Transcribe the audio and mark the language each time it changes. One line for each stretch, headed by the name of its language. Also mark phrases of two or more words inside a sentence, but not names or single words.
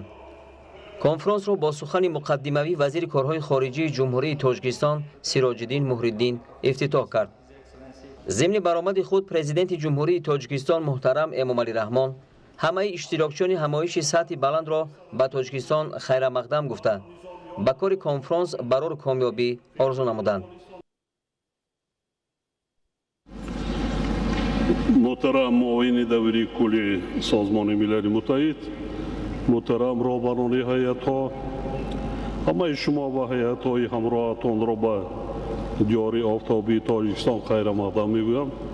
Tajik: конфронсро бо сухани муқаддимавӣ вазири корҳои хориҷии ҷумҳурии Тоҷикистон Сироҷиддин Муҳриддин ифтитоҳ кард. зимни баромади худ президенти ҷумҳурии Тоҷикистон муҳтарам Эмомалӣ Раҳмон ҳамаи иштирокчиёни ҳамоиши сатҳи баландро ба Тоҷикистон хайрамақдам гуфта ба кори конфронс барори комёбӣ орзу намуданд.
Persian: محترم معاون دوری کل سازمان ملل متحد، محترم رهبران هیئت‌ها، همه شما و هیئت‌های همراهتان را به دیار آفتابی تاجیکستان خیر مقدم می‌گویم.